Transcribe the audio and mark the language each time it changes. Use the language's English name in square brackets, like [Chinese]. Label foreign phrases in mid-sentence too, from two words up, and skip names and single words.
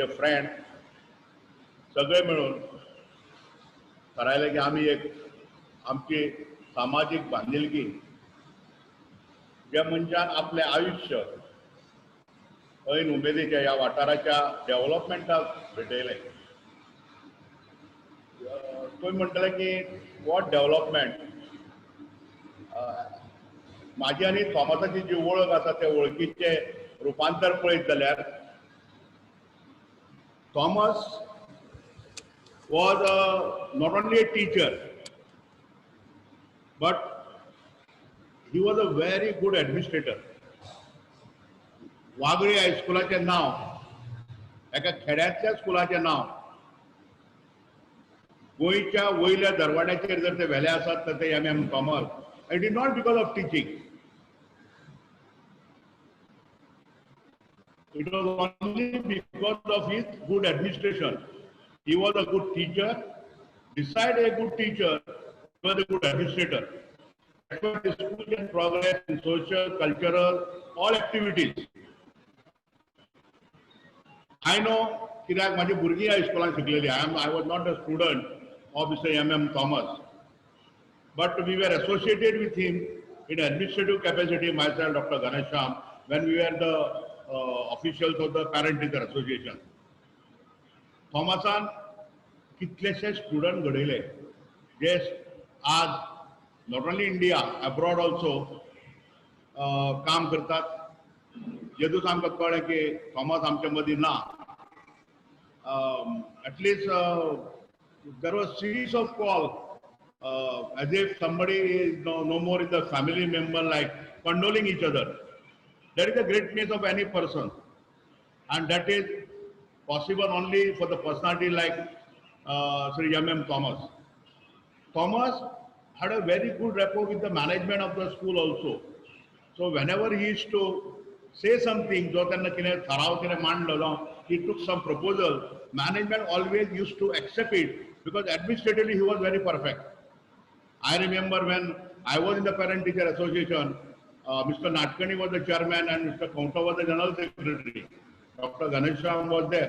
[Konkani] फ्रेंड सगळे मेळून थारायलें की आमी एक आमची सामाजीक बांदिलकी ज्या मनशान आपलें आयुश्य ऐन उमेदीच्या ह्या वाठाराच्या डेव्हलपमेंटाक भेटयलें तुवें म्हणटलें की [English] what development [Konkani] म्हाजी आनी थॉमसाची जी वळख आसा ते वळखीचे रुपांतर पळयत जाल्यार थॉमस [English] was not only a teacher, but he was a very good administrator. [Konkani] वागळे हायस्कुलाचें नांव एका खेड्यांतल्या स्कुलाचें नांव गोंयच्या वयल्या दरवाड्याचेर जर ते व्हेलें आसत तर ते एम थॉमस [English] it is not because of teaching it was only because of his good administration. He was a good teacher. Beside a good teacher, he was a good administrator. That's why the school can progress in social, cultural, all activities. I know [Konkani] कित्याक माझी भुरगीं ह्या स्कुलान शिकलेली. [English] I was not a student of Mr. M. Thomas, but we were associated with him in administrative capacity. Myself, Dr. Ganesham, when we were the officials of the Parent Teacher Association. [Konkani] थॉमसान कितलेशे स्टुडंट घडयले जे आज [English] not only India abroad also [Konkani] काम करतात. जेदूच आमकां कळ्ळें की थॉमस आमचे मदीं ना. [English] At least there was series of call as if somebody is no more in the family member, like condoling each other. That is the greatness of any person, and that is possible only for the personality like Sri M. Thomas. Thomas had a very good rapport with the management of the school also. So whenever he used to say something, [Konkani] जो त्यांना कितें ठराव कितें मांडलो, [English] he took some proposal, management always used to accept it because administratively he was very perfect. I remember when I was in the Parent Teacher Association, Mr. Natkani was the chairman and Mr. Kaunta was the general secretary. Dr. Ganesham was there.